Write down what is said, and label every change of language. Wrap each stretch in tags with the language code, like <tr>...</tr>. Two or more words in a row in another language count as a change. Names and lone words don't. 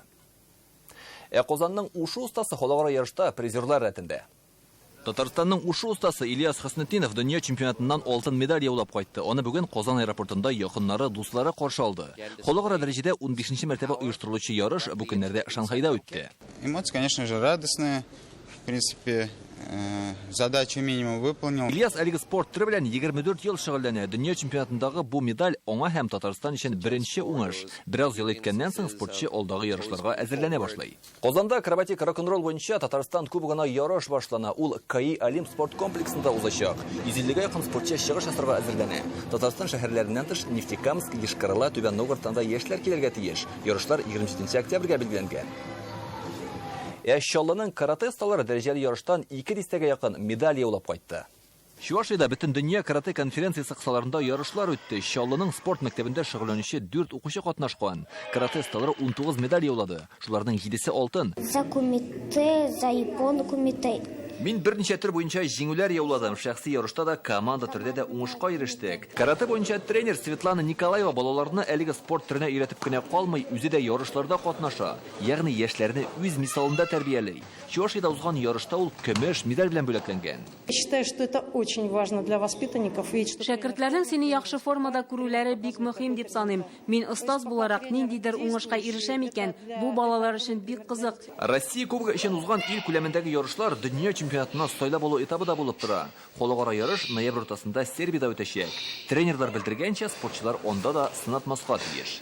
<tt>Казанның ушу устасы халыкара ярышта призерлар рәтендә. Татарстанның ушу устасы Ильяс Хаснетдинов дөнья чемпионатыннан алтын медаль яулап кайтты. Аны бүген Казан аэропортында якыннары, дуслары каршы алды. Халыкара дәрәҗәдә 15-нче мәртәбә оештырылучы ярыш бу көннәрдә Шанхайда үтте.</tt> <ru>Эмоции, конечно же, радостные. В принципе, задачу минимум выполнил.</ru> <tt>Ильяс әлеге спорт төре белән 24 ел шөгыльләнә. Дөнья чемпионатындагы бу медаль аңа һәм Татарстан өчен беренче уңыш. Бераз ел иткәннән соң спортчы алдагы ярышларга әзерләнә башлый. Казанда акробатик рок-н-ролл буенча Татарстан кубогына ярыш башлана. Ул КАИ Олимп спорт комплексында узачак. 150-гә якын спортчы чыгыш ясарга әзерләнә. Татарстан шәһәрләреннән тыш Нефтекамск, Ешкарала, Түбән Новгородтан яшьләр килергә тиеш. Ярышлар 27 октябрьгә билгеләнгән. Чаллының карате сталары дәрәҗәле ярыштан 2 дистәгә якын медаль яулап кайтты. Чувашиядә бөтен дөнья карате конференциясе кысаларында ярышлар үтте. Чаллының спорт мәктәбендә шөгыльләнүче 4 укучы катнашкан. Карате сталары 19 медаль яулады. Шуларның 7-се алтын.</tt> <ru>За кумите, за япон кумите.</ru> <tt>Мин берничә төр буенча җиңүләр яуладым. Шәхси ярышта да команда төрдә дә уңышка ирештек. Карате буенча тренер Светлана Николаева балаларны әлеге спорт төренә өйрәтеп кенә калмый, үзе дә ярышларда катнаша. Ягъни яшьләрне үз мисалында тәрбиялый. Чувашиядә узган ярышта ул көмеш медаль белән бүләкләнгән.</tt> <ru>Считаю, что это очень важно для воспитанников.</ru> <tt>Шәкертләрнең сине яхшы формада күрүләре бик мөһим дип саныйм. Мин остаз буларак ниндидер уңышка ирешәм икән, бу балалар өчен бик кызык. Россия кубогы өчен узган ил күләмендәге ярышлар дөнья чемпионатына стайлап алу этабы да булып тора. Халыкара ярыш ноябрь уртасында Сербиядә үтәчәк. Тренерлар белдергәнчә, спортчылар онда да сынатмаска тиеш.</tt>